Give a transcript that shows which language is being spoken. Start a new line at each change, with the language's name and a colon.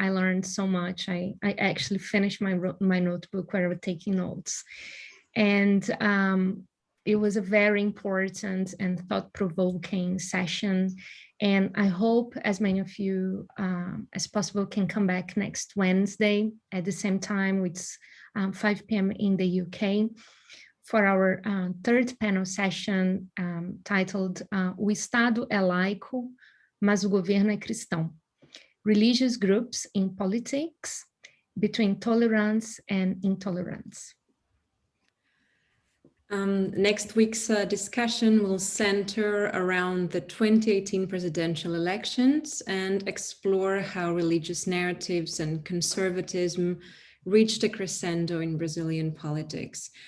English: I learned so much. I actually finished my notebook where I was taking notes. And it was a very important and thought-provoking session. And I hope as many of you as possible can come back next Wednesday at the same time, which is 5 p.m. in the UK, for our third panel session titled
Portuguese: O Estado é laico, mas o governo é cristão.
English: Religious Groups in Politics, between tolerance and intolerance. Next week's discussion will center around the 2018 presidential elections and explore how religious narratives and conservatism reached a crescendo in Brazilian politics.